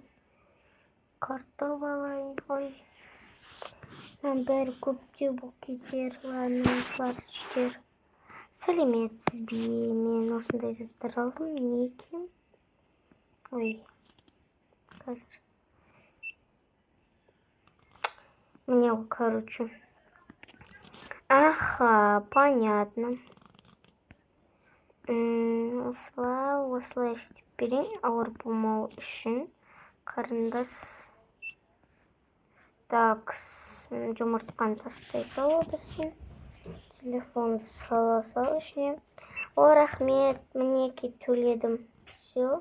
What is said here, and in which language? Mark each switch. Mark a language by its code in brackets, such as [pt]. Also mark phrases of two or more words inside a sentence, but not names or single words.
[kk] Картоп алайын. Ой. Бәрі көптеу бұл кетер. Сәлеметсіз бе? Мен осындай заттар алдым. Не екен? Ой. Қазір. [ru] Мне, короче. Ага, понятно. [kk] Осылай істеп берейін, ауыр болмау үшін. Қарындас. Так, жұмыртқаны тастай саладысын. Телефонды сала ішіне. Рахмет, мінеке төледім. Все.